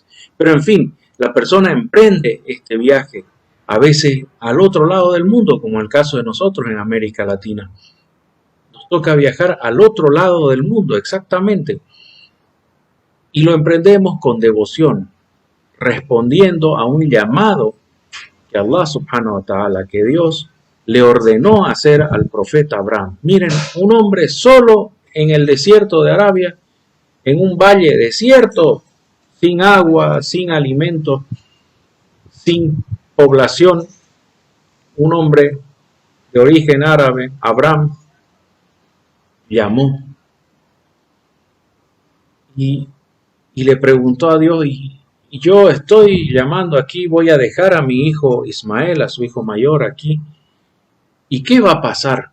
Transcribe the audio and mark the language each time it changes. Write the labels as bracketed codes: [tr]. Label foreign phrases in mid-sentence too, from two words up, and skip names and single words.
[es] Pero en fin, la persona emprende este viaje, a veces al otro lado del mundo, como el caso de nosotros en América Latina. Nos toca viajar al otro lado del mundo, exactamente. Y lo emprendemos con devoción, respondiendo a un llamado que Allah [ar] سبحانه وتعالى, [es] que Dios le ordenó hacer al profeta Abraham. Miren, un hombre solo en el desierto de Arabia, en un valle desierto, sin agua, sin alimento, sin población, un hombre de origen árabe, Abraham, llamó y le preguntó a Dios, y yo estoy llamando aquí, voy a dejar a mi hijo Ismael, a su hijo mayor aquí, ¿y qué va a pasar?